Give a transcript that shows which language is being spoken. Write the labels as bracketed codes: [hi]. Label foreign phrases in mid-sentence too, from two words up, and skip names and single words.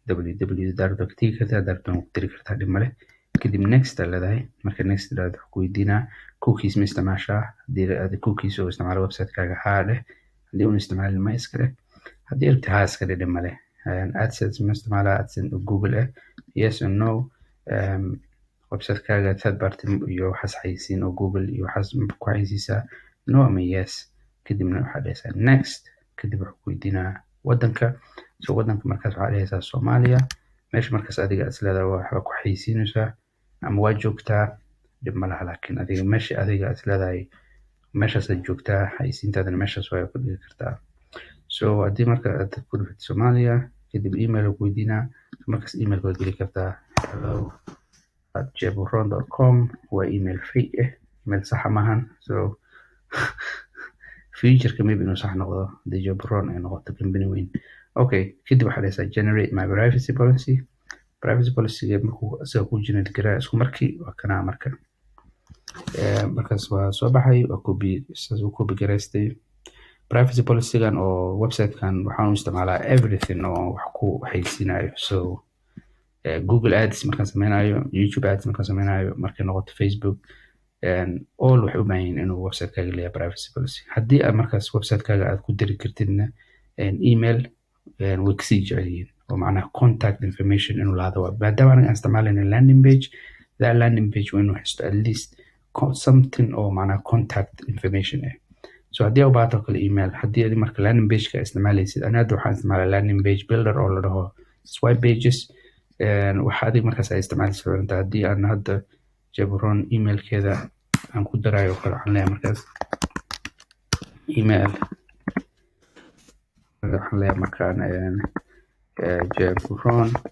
[so] www.dardo.tk dhimale kadib next leedahay marka next leedahay ku weydiinaa cookies ma isticmaashaa hadii aad cookies oo isticmaalo website-kaaga haadhe hadii uu isticmaalin ma iska leh hadii aad tahay iska dhimale AdSense ma isticmaalaa AdSense Google [en] yes or no [so] website-kaaga [en] third party [so] iyo waxaas xayisiin oo Google iyo waxaas ku xayisiisaa no ama yes kadibna waxaad dhahaysaa next kadib wuxuu ku weydiinaa wadanka wadanka markaas waxaad dhahaysaa Soomaaliya meesha markaas adiga isleedahay waxba ku xayisiinaysaa ama waa joogtaa dhib ma laha laakiin adiga meesha adiga isleedahay meeshaas aad joogtaa xayisiintaadana meeshaas waa ku dhigi kartaa so haddii marka aad ku dhufid Soomaaliya kadib email ku weydiinaa markaas email waad geli kartaa hello@jaburon.com waa email fake email sax maahan so [en] future maybe [so] inuu sax noqdo haddii Jaburon ay noqoto company weyn okay kadib waxaad dhahaysaa [en] generate my privacy policy [so] markuu asaga ku generate garaa isku markii waa kanaa marka markaas waa soo baxay waa copy garaystay [en] privacy policy-gan [so] oo website-kan waxaan u isticmaalaa everything oo wax ku xayisiinayo so Google Ads markaan sameynayo YouTube Ads markaan sameynayo markay noqoto Facebook all waxay u baahan yihiin inuu website-kaaga leeyahay [en] privacy policy [so] haddii aad markaas website-kaaga aad ku diri kartidna email way kasii jecel yihiin oo macnaha [en] contact information [so] inuu lahaado maadaama anaga aan isticmaalayna [en] landing page that landing page [so] waa inuu haysto [en] at least something [so] oo macnaha [en] contact information [so] so haddii aad u baahato kale email haddii aad marka [en] landing page-ka [so] isticmaalaysid ani hadda waxaan isticmaalaa [en] landing page builder [so] oo la dhaho [en] swipe pages [so] waxa adiga markaas ay isticmaalaysid fiirinta haddii aan hadda Jaburon emailkeeda aan ku darayo kale waxaan leeyahay markaas email waxaan leeyahay markaan Jaburon